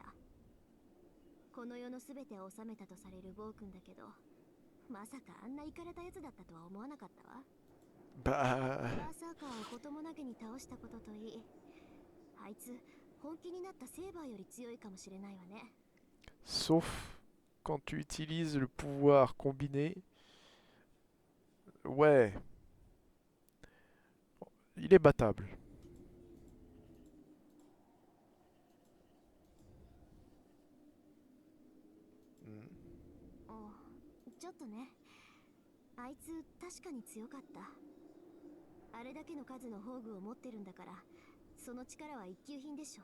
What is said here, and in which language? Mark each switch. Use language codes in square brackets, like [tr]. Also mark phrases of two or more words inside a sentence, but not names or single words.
[ja] この世の全てを治めたとされる暴君だけど、まさかあんなイカれたやつだったとは思わなかったわ。 [fr] Bah. [ja] バーサーカーをこともなげに倒したことといい、あいつ本気になったセーバーより強いかもしれないわね。 [fr] Sauf quand tu utilises le pouvoir combiné. Ouais. Il est battable. [ja] おう、ちょっとね。あいつ確かに強かった。あれだけの数の宝具を持ってるんだから、その力は一級品でしょ。